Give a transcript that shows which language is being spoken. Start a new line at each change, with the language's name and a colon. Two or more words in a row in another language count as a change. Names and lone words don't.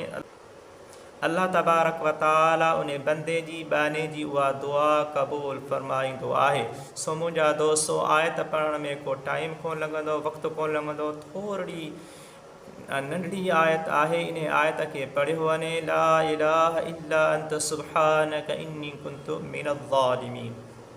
Sindhi: अल्लाह
Arabic: تبارك وتعالى
Sindhi: उन बंदे जी बाने जी उहा दुआ क़बूल फरमाईंदो आहे। सो मुंहिंजा दोस्तो, आयत पढ़ण में को टाइम कोन लॻंदो, वक़्तु कोन लॻंदो, थोरी नंढड़ी आयत आहे, इन आयत खे पढ़ियो वञे।
Arabic: لا إله إلا أنت سبحانك إني كنت من الظالمين.